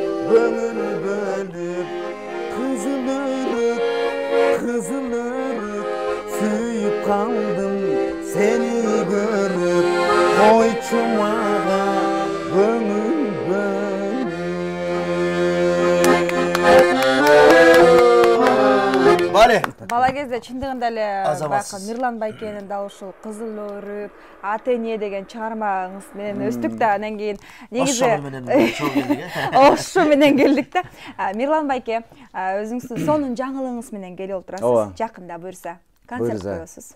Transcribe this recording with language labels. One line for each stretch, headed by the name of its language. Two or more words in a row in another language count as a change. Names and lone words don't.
Kazakh: көңіл бөліп қызыл өрік сүйіп қалдым сені көріп қойшы маған көңіл бөліп.
Kyrgyz: Бала кезде чындыгында эле байка Мирлан Байкенин дал ушул Кызыл өрүк, ата эне деген чыгармаңыз менен өстүк да, анан кийин негизи ошо менен келдик да. Мирлан Байке, өзүңүздүн сонун жаңылыгыңыз менен келип отурасыз. Жакында буюрса концерт коесуз.